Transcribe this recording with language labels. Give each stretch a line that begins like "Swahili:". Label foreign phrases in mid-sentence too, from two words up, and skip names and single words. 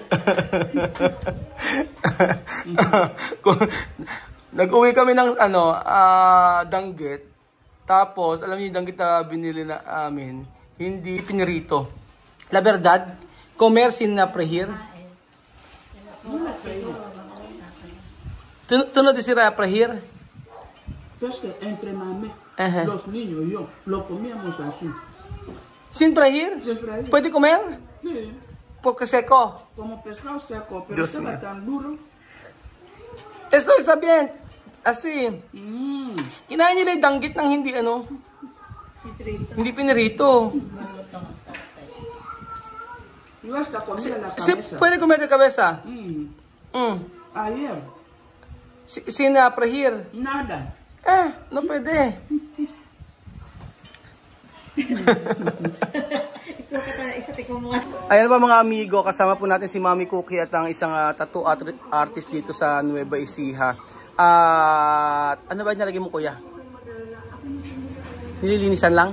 Filipino: Nag-uwi kami ng danggit. Tapos, alam niyo yung danggit na binili na amin, hindi pinirito.
Spanish: La verdad, comer sin freír. ¿Tú no deseas freír? Pues que entre mami, los niños y yo lo comíamos así. ¿Sin freír? Sin freír. ¿Puede comer? Sí. Porque seco. Como pescado seco, pero estaba tan duro. Esto está bien. Así.
Filipino: Kinain nila yung danggit ng hindi hindi pinirito.
Spanish: Yo hasta comía la Sí, cabeza. puede comer de cabeza. Ayer. Sin freír. Nada. No pwede.
Filipino: Ayan ba mga amigo, kasama po natin si Mami Cookie at ang isang tattoo artist dito sa Nueva Ecija. Ano ba nilagay mo, kuya? Nililinisan lang?